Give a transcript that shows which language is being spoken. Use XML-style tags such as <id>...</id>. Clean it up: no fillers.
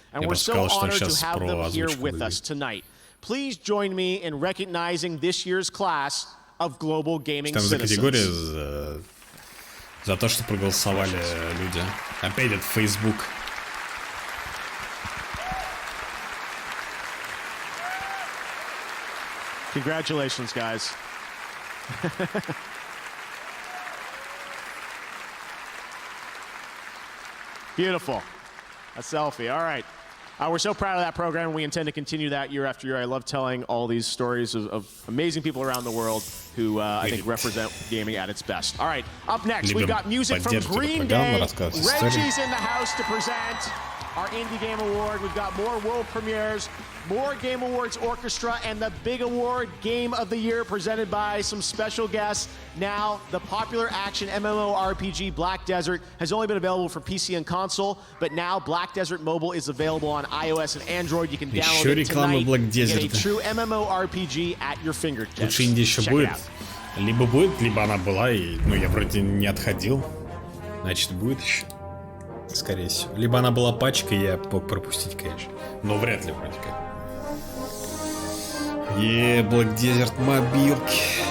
<en>And we're so honored to have them here with us tonight. Please join me in recognizing this year's class of global gaming</en> <ru>Там за</ru> <en>citizens.</en> <ru>категорию за то, что проголосовали люди. Опять это Facebook.</ru> <en>Congratulations, guys. Beautiful. A selfie. All right. We're so proud of that program. We intend to continue that year after year. I love telling all these stories of amazing people around the world who I think represent gaming at its best. All right. Up next, we've got music from Green Day. Reggie's in the house to present our Indie Game Award. We've got more world premieres, more Game Awards Orchestra, and the big award, Game of the Year, presented by some special guests. Now, the popular action MMORPG Black Desert has only been available for PC and console, but now Black Desert Mobile is available on iOS and Android. You can download it tonight and get a true MMORPG at your fingertips.</en> <ru>Лучше Инди еще будет. Либо будет, либо она была, и, ну, я вроде не отходил. Значит, будет еще. Скорее всего. Либо она была пачкой, я мог пропустить, конечно. Но вряд ли, вроде как. Black Desert мобилки.</ru>